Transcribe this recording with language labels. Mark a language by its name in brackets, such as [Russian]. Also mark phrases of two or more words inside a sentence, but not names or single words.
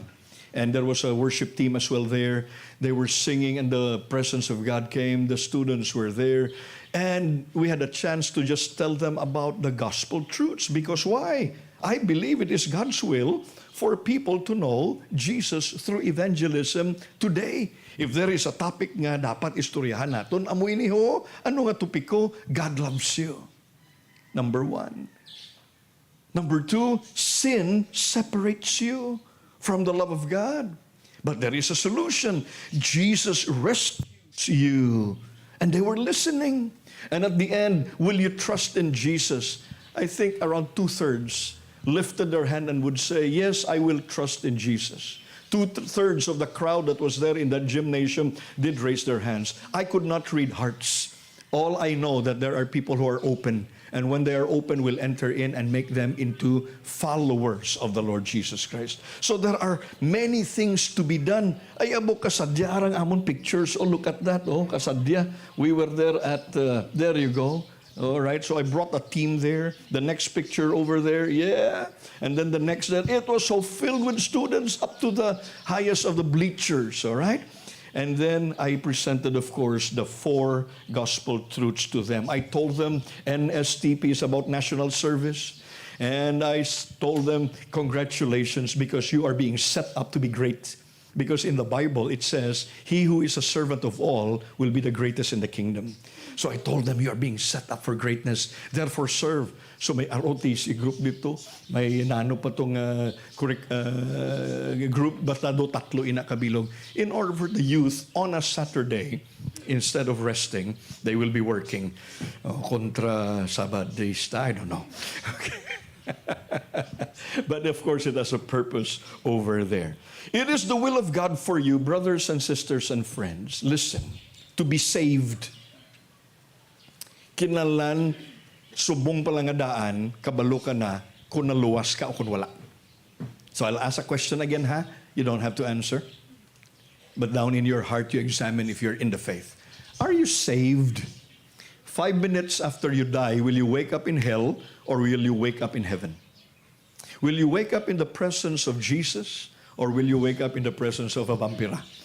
[English] And there was a worship team as well there. They were singing and the presence of God came. The students were there. And we had a chance to just tell them about the gospel truths. Because why? I believe it is God's will for people to know Jesus through evangelism today. If there is a topic [Hiligaynon] nga dapat istoryahan naton, amoy ni ho, ano nga topiko? [English] God loves you. Number 1. Number 2, sin separates you from the love of God. But there is a solution. Jesus rescues you. And they were listening. And at the end, will you trust in Jesus? I think around 2/3 lifted their hand and would say, yes, I will trust in Jesus. 2/3 of the crowd that was there in that gymnasium did raise their hands. I could not read hearts. All I know that there are people who are open. And when they are open, we'll enter in and make them into followers of the Lord Jesus Christ. So there are many things to be done. [Hiligaynon] Ay, abo, kasadya arang amon pictures. [English] Oh, look at that. Oh, [Hiligaynon] kasadya. [English] We were there at, there you go. All right, so I brought a team there. The next picture over there, yeah. And then the next, it was so filled with students up to the highest of the bleachers, all right? And then I presented, of course, the 4 gospel truths to them. I told them NSTP is about national service. And I told them, congratulations, because you are being set up to be great. Because in the Bible, it says, he who is a servant of all will be the greatest in the kingdom. So I told them, you are being set up for greatness. Therefore, serve. [Filipino] So may ROTC group dito. May nano pa itong group. [Hiligaynon] Basta do tatlo ina kabilog. [English] In order for the youth, on a Saturday, instead of resting, they will be working. Contra Sabadista, I don't know. Okay. But of course, it has a purpose over there. It is the will of God for you, brothers and sisters and friends. Listen, to be saved. [Hiligaynon] Kinalan, subong palangadaan, kabalo ka na, kung naluwas ka o kung wala. [English] So I'll ask a question again, ha? You don't have to answer. But down in your heart, you examine if you're in the faith. Are you saved? 5 minutes after you die, will you wake up in hell or will you wake up in heaven? Will you wake up in the presence of Jesus or will you wake up in the presence of a vampira?